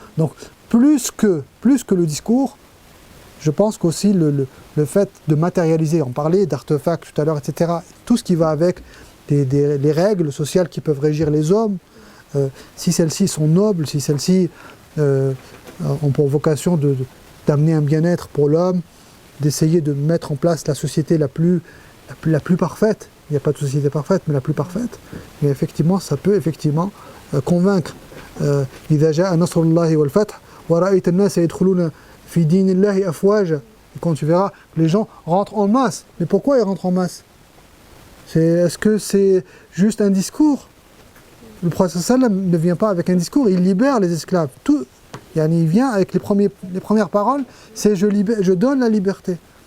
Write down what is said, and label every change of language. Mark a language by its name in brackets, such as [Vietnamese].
[French] Donc, plus que le discours, je pense qu'aussi le fait de matérialiser, on parlait d'artefacts tout à l'heure, etc., tout ce qui va avec les règles sociales qui peuvent régir les hommes, si celles-ci sont nobles, si celles-ci ont pour vocation d'amener un bien-être pour l'homme, d'essayer de mettre en place la société la plus parfaite. Il n'y a pas de société parfaite, mais la plus parfaite. Et effectivement, ça peut effectivement convaincre. [Arabic] إذا جاء نصر الله والفتح ورأيت الناس يدخلون في دين الله أفواجا. [French] Et quand tu verras, les gens rentrent en masse. Mais pourquoi ils rentrent en masse? Est-ce que c'est juste un discours? Le prophète sallam ne vient pas avec un discours, il libère les esclaves. Il vient avec les premières paroles, c'est je donne la liberté.